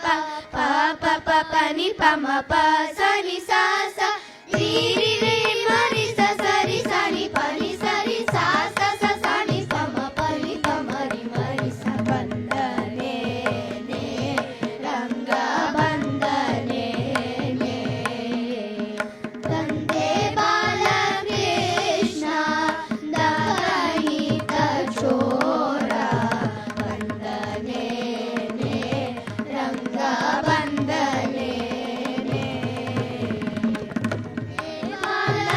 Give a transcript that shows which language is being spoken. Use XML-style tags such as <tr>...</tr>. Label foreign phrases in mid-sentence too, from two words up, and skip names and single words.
<kn>ಪ ಪ ಪ ಪ ನಿ ಪ ಮ ಪ ಸ ನಿ ಸ ಸ ರಿ ರಿ ರಿ ಮ ರಿ ಸ ಸ ರಿ ಸ ನಿ ಪ ನಿ ಸ ರಿ ಸ ಸ ಸ ಸ ನಿ ಪ ಮ ಪ ನಿ ಪ ಮ ರಿ ಸ ಬಂದನೆ ನೇ ರಂಗ ಬಂದನೆ ನೇ ತಂದೆ ಬಾಲಕೃಷ್ಣ ದಹಿತ ಚೋರ ಬಂದನೆ ನೇ ರಂಗ ಬಂದನೆ ನೇ</kn>